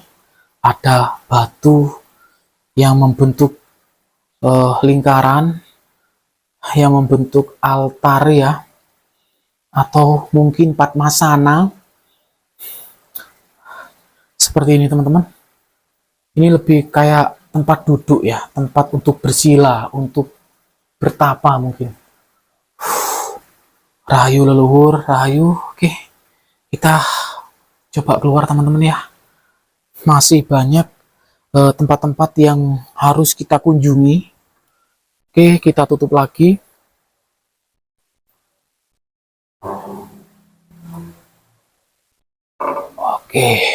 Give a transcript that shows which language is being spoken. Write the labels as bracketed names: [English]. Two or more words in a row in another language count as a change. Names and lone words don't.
[Indonesian] Ada batu yang membentuk lingkaran, yang membentuk altar ya, atau mungkin Padmasana. Seperti ini teman-teman. Ini lebih kayak tempat duduk ya, tempat untuk bersila, untuk bertapa mungkin. Rahayu leluhur, rahayu. Oke, kita coba keluar teman-teman ya. Masih banyak tempat-tempat yang harus kita kunjungi. Oke, kita tutup lagi. Oke.